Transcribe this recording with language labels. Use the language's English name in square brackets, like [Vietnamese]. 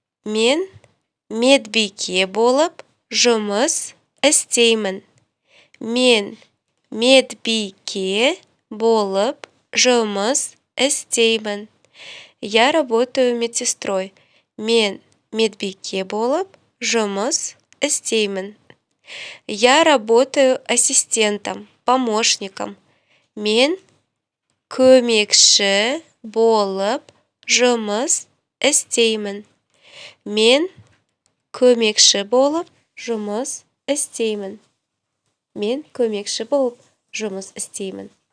[Kazakh] Мен медбике болып жұмыс істеймін. Мен медбике болып жұмыс істеймін. [Russian] Я работаю медсестрой. [Kazakh] Мен медбике болып жұмыс істеймін. [Russian] Я работаю ассистентом, помощником. [Kazakh] Мен көмекші болып жұмыс істеймін. Мен көмекші болып жұмыс істеймін. Мен көмекші болып жұмыс істеймін.